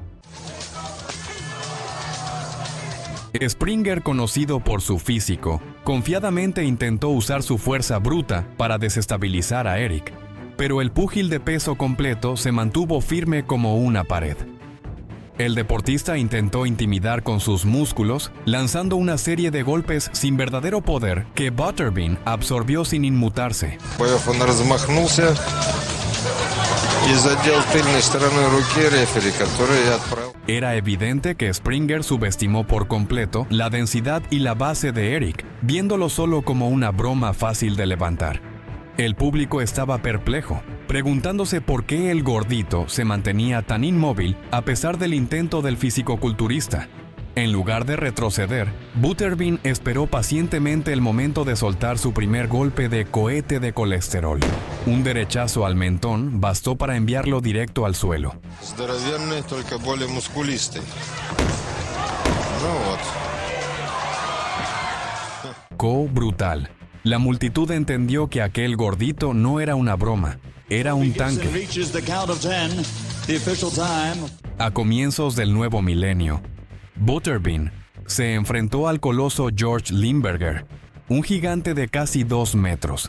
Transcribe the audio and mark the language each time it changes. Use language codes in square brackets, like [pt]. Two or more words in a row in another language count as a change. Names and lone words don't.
[es] Springer, conocido por su físico, confiadamente intentó usar su fuerza bruta para desestabilizar a Eric, pero el púgil de peso completo se mantuvo firme como una pared. El deportista intentó intimidar con sus músculos, lanzando una serie de golpes sin verdadero poder que Butterbean absorbió sin inmutarse. [ru] Он размахнулся и задел тыльной стороной руки рефери, который отправил. [es] Era evidente que Springer subestimó por completo la densidad y la base de Eric, viéndolo solo como una broma fácil de levantar. El público estaba perplejo, preguntándose por qué el gordito se mantenía tan inmóvil a pesar del intento del fisicoculturista. En lugar de retroceder, Butterbean esperó pacientemente el momento de soltar su primer golpe de cohete de colesterol. Un derechazo al mentón bastó para enviarlo directo al suelo. [ru] Здоровенный, только более мускулистый. [es] Co brutal. La multitud entendió que aquel gordito no era una broma, era un tanque. A comienzos del nuevo milenio, Butterbean se enfrentó al coloso George Limberger, un gigante de casi 2 metros.